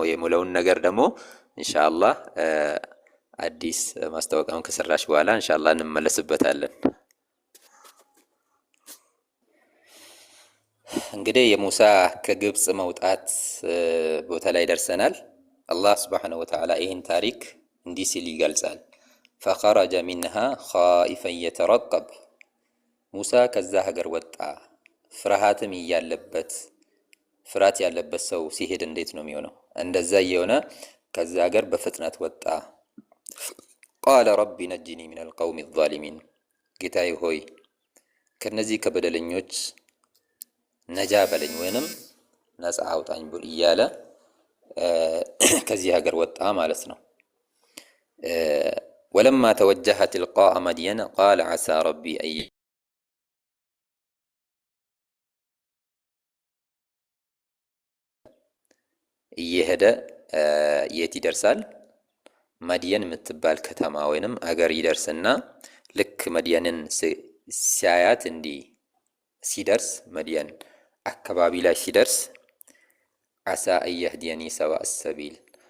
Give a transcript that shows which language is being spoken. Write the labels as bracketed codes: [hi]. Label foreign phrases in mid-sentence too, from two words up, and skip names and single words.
[am] የሙለውን ነገር ደግሞ ኢንሻአላህ አዲስ ማስታወቂያውን ከሰራሽ በኋላ ኢንሻአላህ እንመለስበታለን። እንግዲህ የሙሳ ከግብጽ መውጣት ቦታ ላይ ደርሰናል። አላህ [ar] سبحانه وتعالى [am] ይህን ታሪክ እንዲህ ሲል ይገልጻል። [ar] فخرج منها خائفا يترقب [am] ሙሳ ከዛ ሀገር ወጣ ፍርሃትም ፍርሃት ያለበት ሰው ሲሄድ እንዴት ነው የሚሆነው? እንደዛ የሆነ ከዛ ሀገር በፍጥነት ወጣ። [ar] قال رب نجني من القوم الظالمين [am] ጌታዬ ሆይ ከነዚህ ከበደለኞች ነጃ በለኝ ወይንም ነፃ አውጣኝ ብሎ እያለ ከዚህ ሀገር ወጣ ማለት ነው። [ar] ولما توجه تلقاء مدين قال عسى ربي أن [am] እየሄደ የት ይደርሳል? መድየን የምትባል ከተማ ወይንም አገር ይደርስና ልክ መድየንን ሲያያት እንዲህ ሲደርስ መድየን አካባቢ ላይ ሲደርስ [ar] عسى أن يهديني سواء السبيل